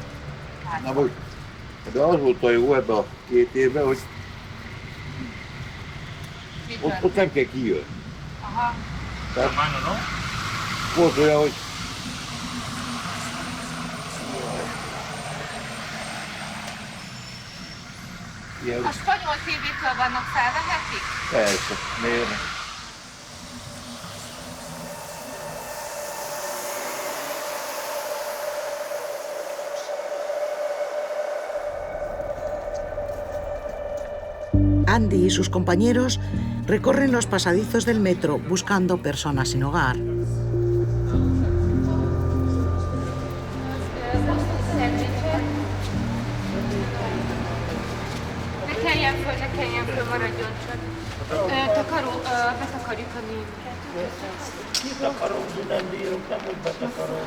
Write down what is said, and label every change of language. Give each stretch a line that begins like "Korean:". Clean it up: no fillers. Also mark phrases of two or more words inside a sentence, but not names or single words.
Hungarian: Na most, de az volt a jó ebben a 2 évben, hogy ott nem kell kijönni. Aha. Tehát volt olyan, hogy A spanyol TV-től vannak felvehetik? Persze, miért ne?
Spanish: Andy y sus compañeros recorren los pasadizos del metro buscando personas sin hogar.
Hungarian: Ne kelljen föl, maradjon csak. Takaró, betakarjuk a német. Takarózni nem bírok, nem úgy betakarom.